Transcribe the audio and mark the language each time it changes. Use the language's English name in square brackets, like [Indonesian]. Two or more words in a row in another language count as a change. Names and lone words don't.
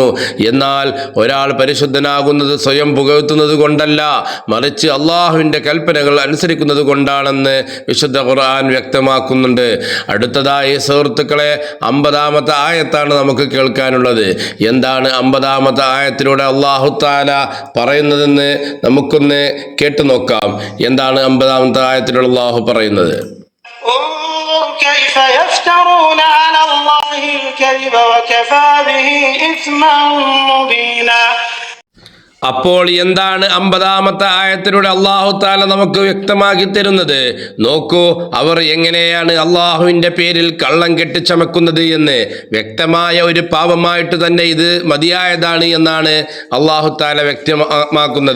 [Malayalam] എന്നാൽ ഒരാൾ പരിശുദ്ധനാകുന്നത് സ്വയം പുകഴ്ത്തുന്നത് കൊണ്ടല്ല, മറിച്ച് അള്ളാഹുവിൻ്റെ കൽപ്പനകൾ അനുസരിക്കുന്നത് കൊണ്ടാണെന്ന് വിശുദ്ധ ഖുർആൻ വ്യക്തമാക്കുന്നുണ്ട്. അടുത്തതായി സുഹൃത്തുക്കളെ, 50-ാമത്തെ ആയത്താണ് നമുക്ക് കേൾക്കാനുള്ളത്. എന്താണ് 50-ാമത്തെ ആയത്തിലൂടെ [Arabic] الله تعالى [Malayalam] പറയുന്നതെന്ന് നമുക്കൊന്ന് കേട്ടു നോക്കാം. എന്താണ് 50-ാമത്തെ ആയത്തിലൂടെ അല്ലാഹു പറയുന്നത്? [Arabic] كيف يفترون على الله الكذب وكفى به إثما مبينا. [Malayalam] അപ്പോൾ എന്താണ് 50-ാമത്തെ ആയത്തിലൂടെ [Arabic] الله تعالى [Malayalam] നമുക്ക് വ്യക്തമാക്കി തരുന്നത്? നോക്കൂ, അവർ എങ്ങനെയാണ് അല്ലാഹുവിൻ്റെ പേരിൽ കള്ളം കെട്ടിച്ചമക്കുന്നത് എന്ന്. വ്യക്തമായ ഒരു പാപമായിട്ട് തന്നെ ഇത് മതിയായതാണ് എന്നാണ് [Arabic] الله تعالى [Malayalam] വ്യക്തമാക്കുന്നത്.